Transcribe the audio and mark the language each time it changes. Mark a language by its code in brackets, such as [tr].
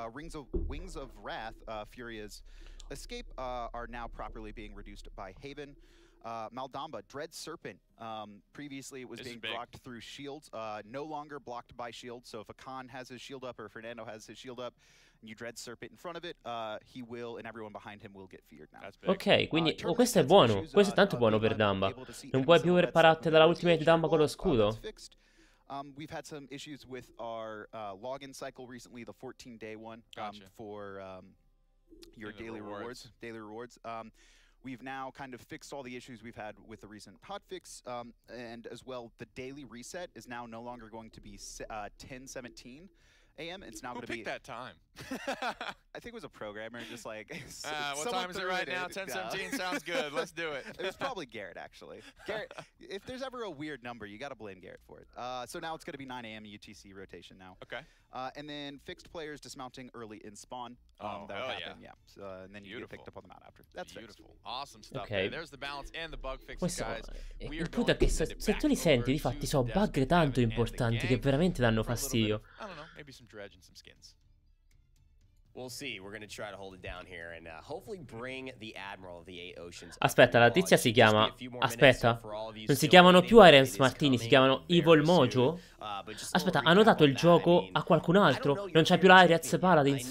[en] Wings of Wrath, Furia's escape, are now properly being reduced by Haven. Maldamba, Dread Serpent, previously it was being blocked through shields, no longer blocked by shields, so if a Khan has his shield up or Fernando has his shield up, and you Dread Serpent in front of it, he will, and everyone behind him will get feared now. [it] Ok, quindi questo è buono, questo è tanto buono per Damba. Non puoi più repararti dalla ultimate Damba con lo scudo? [en] We've had some issues with our login cycle recently, the 14-day one for your daily rewards. We've now kind of fixed all the issues we've had with the recent hotfix, and as well, the daily reset is now no longer going to be 10:17 a.m. It's now going to be... Who picked that time? I think it was a programmer, just like... what time is it right now? 10:17 sounds good. Let's do it. It was probably Garrett, actually. Garrett, if there's ever a weird number, you got to blame Garrett for it. So now it's going to be 9 a.m. UTC rotation now. Okay. And then fixed players dismounting early in spawn. Oh, that would happen, yeah. So, and then you get picked up on the mount after. That's beautiful. Fixed. Awesome stuff. Okay. There's the balance and the bug fixes, guys. [it] Il punto è che se tu li senti, difatti sono bug tanto importanti che veramente danno fastidio. [en] I don't know, maybe some dredge and some skins. We'll see. We're going to try to hold it down here and hopefully bring the Admiral of the Eight Oceans. [it] Aspetta, la tizia si chiama... Aspetta, non si chiamano più Irens Martini, si chiamano Evil Mojo? Aspetta, hanno dato il gioco a qualcun altro? Non c'è più l'Irens Paladins?